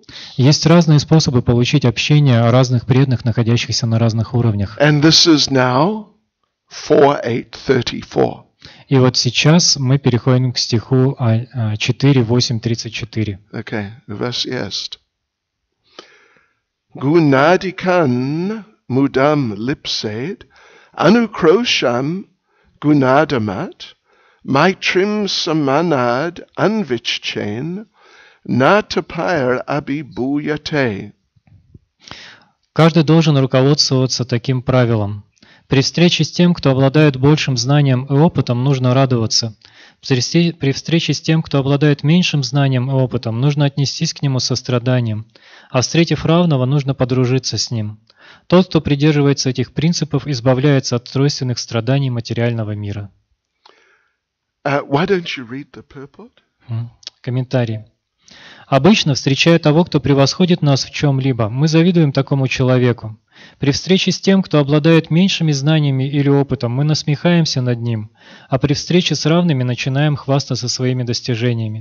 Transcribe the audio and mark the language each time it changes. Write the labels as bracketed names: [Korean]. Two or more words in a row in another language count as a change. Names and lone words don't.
[Russian] Есть разные способы получить общение разных преданных, находящихся на разных уровнях. [English] And this is now 4:8:34. [Russian] И вот сейчас мы переходим к стиху 4:8:34. [English] Okay, verse есть. [Sanskrit] गुणाधिकान् मुदं लिप्सेत् अनुक्रोशं गुणाधमात् मैत्रीं समानात् अन्विच्छेत् न तापैः अभिभूयते. [Russian] Каждый должен руководствоваться таким правилом. При встрече с тем, кто обладает большим знанием и опытом, нужно радоваться. При встрече с тем, кто обладает меньшим знанием и опытом, нужно отнестись к нему со страданием. А встретив равного, нужно подружиться с ним. Тот, кто придерживается этих принципов, избавляется от тройственных страданий материального мира. [English] Why don't you read the purport? [Russian] Комментарий. Обычно, встречая того, кто превосходит нас в чем-либо, мы завидуем такому человеку. При встрече с тем, кто обладает меньшими знаниями или опытом, мы насмехаемся над ним, а при встрече с равными начинаем хвастаться своими достижениями.